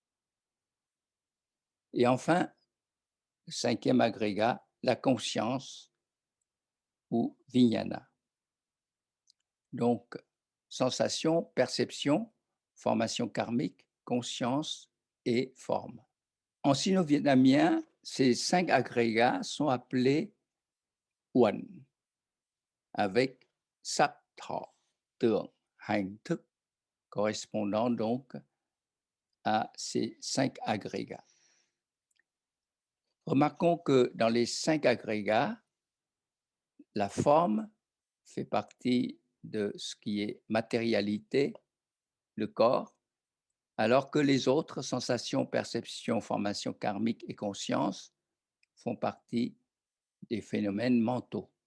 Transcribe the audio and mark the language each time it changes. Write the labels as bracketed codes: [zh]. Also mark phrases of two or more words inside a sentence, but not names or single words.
[fr] Et enfin, le 5e agrégat, la conscience ou vijnana. Donc, sensation, perception, formation karmique, conscience et forme. En sino-vietnamien, ces 5 agrégats sont appelés uẩn, avec [vi] sắc thọ, tưởng, hành, thức, [fr] correspondant donc à ces 5 agrégats. Remarquons que dans les 5 agrégats, la forme fait partie de ce qui est matérialité, le corps, alors que les autres, sensations, perceptions, formations karmiques et conscience, font partie des phénomènes mentaux.